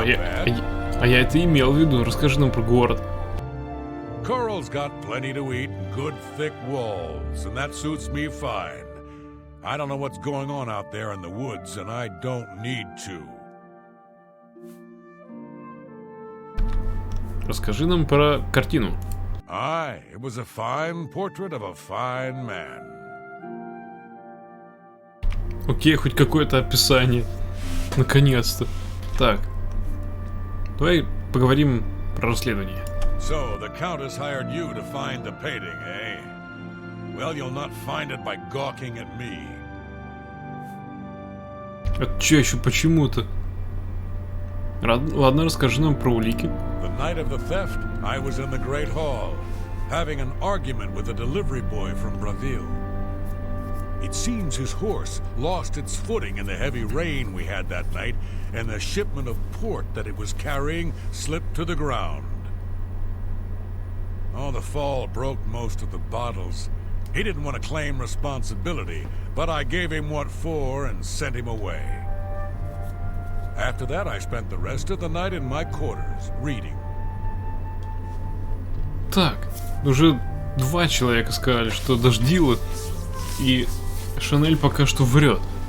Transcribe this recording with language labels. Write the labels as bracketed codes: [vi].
[en] not bad. [ru] я это имел в виду. Расскажи нам про город. [en] Coral's got plenty to eat, good thick walls, and that suits me fine. I don't know what's going on out there in the woods, and I don't need to. [ru] Расскажи нам про картину. [en] Aye, it was a fine portrait of a fine man. [ru] Окей, хоть какое-то описание. Наконец-то. Так. Давай поговорим про расследование. [en] So, the Countess hired you to find the painting, eh? Well, you'll not find it by gawking at me. [ru] Это чё еще почему-то? Ладно, расскажи нам про улики. [en] The night of the theft, I was in the Great Hall, having an argument with a delivery boy from Braville. It seems his horse lost its footing in the heavy rain we had that night, and the shipment of port that it was carrying slipped to the ground. Oh, the fall broke most of the bottles. He didn't want to claim responsibility, but I gave him what for and sent him away. After that, I spent the rest of the night in my quarters, reading. [ru] Так, уже 2 человека сказали, что дождило, и Шанель пока что врет.